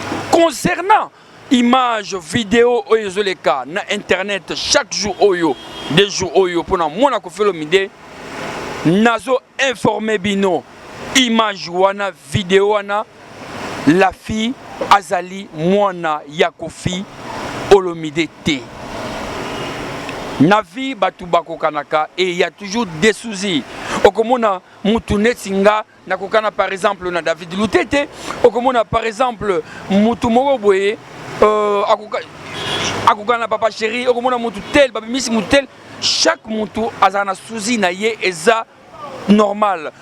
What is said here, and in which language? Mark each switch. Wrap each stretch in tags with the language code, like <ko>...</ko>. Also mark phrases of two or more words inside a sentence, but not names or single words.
<fr>Concernant image,</fr> <ln>vidéo oyo ezoleka na internet</ln> <fr>chaque jour</fr> <ln>oyo,</ln> <fr>des jours</fr> <ln>oyo, mpona mwana Koffi Olomide, nazo informe bino. Image wana, vidéo wana,</ln> <fr>la fille</fr> <ln>azali mwana ya Koffi Olomide te. Na vie, batu bakokanaka,</ln> <fr>et il y a toujours des soucis.</fr> <ln>Okomona mutu neti nga, nakokana</ln> <fr>par exemple</fr> <ln>na David Lutete, okomona</ln> <fr>par exemple</fr> <ln>mutu moko boye, euh, akoka-, akokana na Papa Chéri, okomona mutu tel, babimisi mutu tel, chaque mutu aza na souci na ye eza normal.</ln>